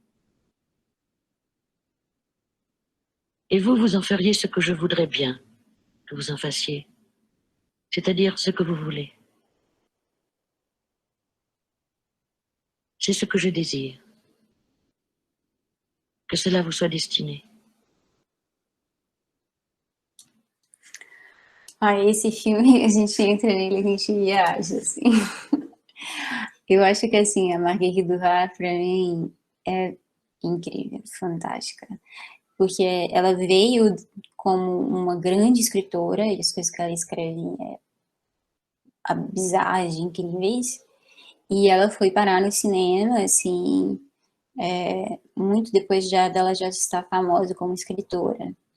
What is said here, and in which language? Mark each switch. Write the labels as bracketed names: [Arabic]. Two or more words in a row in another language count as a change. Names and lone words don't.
[French] Et vous, vous en feriez ce que je voudrais bien que vous en fassiez. C'est-à-dire ce que vous voulez. C'est ce que je désire. Que cela vous soit destiné. [Portuguese] Ah, esse filme, a gente entra nele, a gente viaja, assim. Eu acho que, assim, a Marguerite Duras, pra mim, é incrível, fantástica. Porque ela veio como uma grande escritora, e as coisas que ela escreve bizarras, incríveis, e ela foi parar no cinema, assim, muito depois dela já estar famosa como escritora.